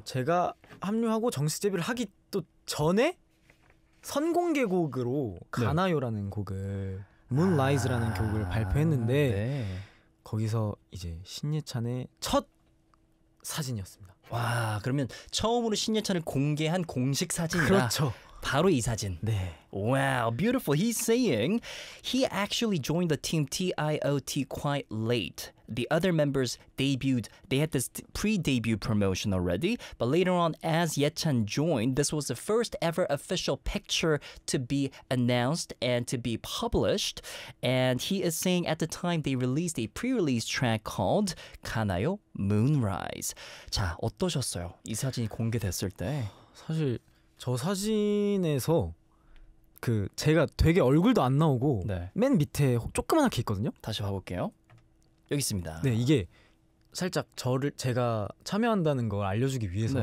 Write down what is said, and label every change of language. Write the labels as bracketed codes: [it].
[ko] 제가 합류하고 정식 데뷔를 하기 또 전에 선공개곡으로 네. 가나요라는 곡을 Moonrise라는 곡을 발표했는데 네. 거기서 이제 신예찬의 첫 사진이었습니다. 와, 그러면 처음으로 신예찬을 공개한 공식 사진이라 그렇죠. 바로 이 사진. 네. [en] Wow, beautiful. He's saying he actually joined the team TIOT quite late. The other members debuted, they had this pre-debut promotion already, but later on, as Yechan joined, this was the first ever official picture to be announced and to be published. And he is saying at the time, they released a pre-release track called 가나요 Moonrise. [ko] 자, 어떠셨어요? 이 사진이 공개됐을 때? 사실... 저 사진에서 그 제가 되게 얼굴도 안 나오고 네. 맨 밑에 조그만하게 있거든요. 다시 봐볼게요. 여기 있습니다. 네, 이게 살짝 저를 제가 참여한다는 걸 알려주기 위해서